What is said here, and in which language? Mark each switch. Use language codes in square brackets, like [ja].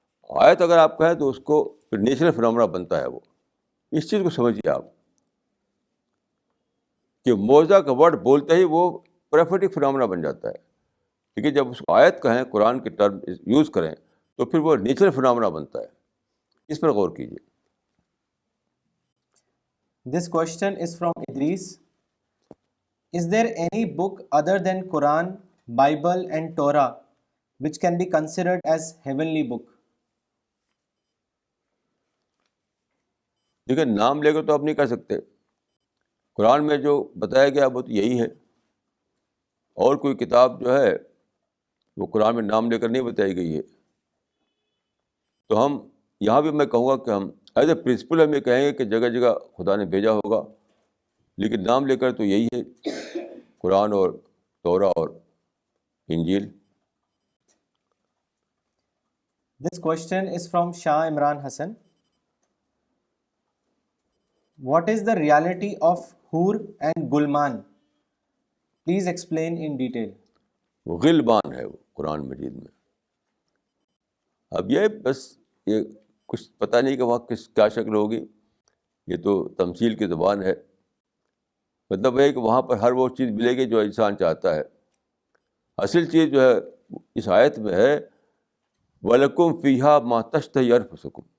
[ur] آیت اگر آپ کہیں تو اس کو [en] natural phenomena [ur] بنتا ہے. وہ اس چیز کو سمجھیے آپ کہ معجزہ کا ورڈ بولتے ہی وہ [en] prophetic phenomena [ur] بن جاتا ہے. لیکن جب اس کو آیت کہیں, قرآن کے ٹرم یوز کریں, تو پھر وہ [en] natural phenomena [ur] بنتا ہے. اس پر غور کیجیے. [en] This question is from Idris. Is there any book other than Quran, Bible and Torah which can be considered as heavenly book? [ur] دیکھیں, نام لے کر تو آپ نہیں کہہ سکتے. قرآن میں جو بتایا گیا وہ تو یہی ہے. اور کوئی کتاب جو ہے وہ قرآن میں نام لے کر نہیں بتائی گئی ہے. تو ہم یہاں بھی میں کہوں گا کہ ہم [en] as a principle [ur] ہم یہ کہیں گے کہ جگہ جگہ خدا نے بھیجا ہوگا, لیکن نام لے کر تو یہی ہے, قرآن اور تورا اور انجیل. [en] This question is from Shah Imran Hassan. What is the reality of Hur and Gulman? Please explain in detail. [ur] وہ غلبان ہے وہ قرآن مجید میں. اب یہ بس یہ کچھ پتہ نہیں کہ وہاں کیا شکل ہوگی, یہ تو تمثیل کی زبان ہے. مطلب ہے کہ وہاں پر ہر وہ چیز ملے گی جو انسان چاہتا ہے. اصل چیز جو ہے اس آیت میں ہے [ar] وَلَكُمْ فِيهَا مَا تَشْتَهِي أَنفُسُكُمْ.